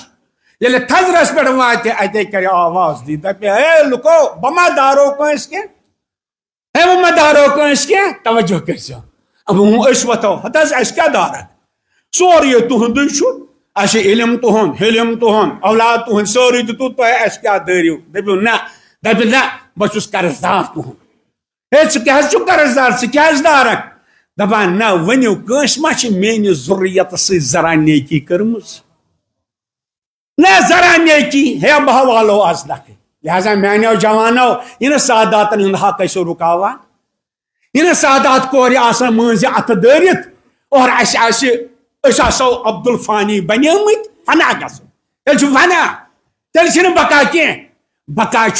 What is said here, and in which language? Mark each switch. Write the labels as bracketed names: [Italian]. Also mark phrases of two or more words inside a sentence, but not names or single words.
[Kashmiri] ییٚلہِ تھزرس پٮ۪ٹھ واتہِ اتے کرِ آواز دی دپہِ ہے لُکو بہٕ ما دارو کٲنٛسہِ کینٛہہ ہے بہٕ ما دارو کٲنٛسہِ کینٛہہ توجہ کٔرۍزیو أسۍ وۄتھو ہتہٕ حظ اَسہِ کیٛاہ دارکھ سورُے تُہُنٛدُے چھُ اَسہِ علم تُہُنٛد حلم تُہُنٛد اولاد تُہُنٛد سورُے دِتوٗ تۄہہِ اَسہِ کیٛاہ دٲرِو دٔپِو نہ دپہِ نہ بہٕ چھُس قرضدار تُہُنٛد ہے ژٕ کیٛازِ چھُکھ قرضدار ژٕ کیٛازِ دارکھ دپان نہ ؤنِو کٲنٛسہِ ما چھِ میٲنِس ضروٗریتس سۭتۍ ذرا نیکی کٔرمٕژ نہ ذرا نیکی ہے بہٕ والو آز نکھٕ لہذا میانیو جوانو یہِ نہٕ ساداتن ہُنٛد حق ٲسِو رُکاوان یہِ نہٕ سادات کورِ آسان مٲنٛزِ اَتھٕ دٲرِتھ اور اَسہِ آسہِ أسۍ آسو عبدالفانی بنیمٕتۍ فنا گژھو تیٚلہِ چھُ فنا تیٚلہِ چھِنہٕ بقا کینٛہہ بقا چھُ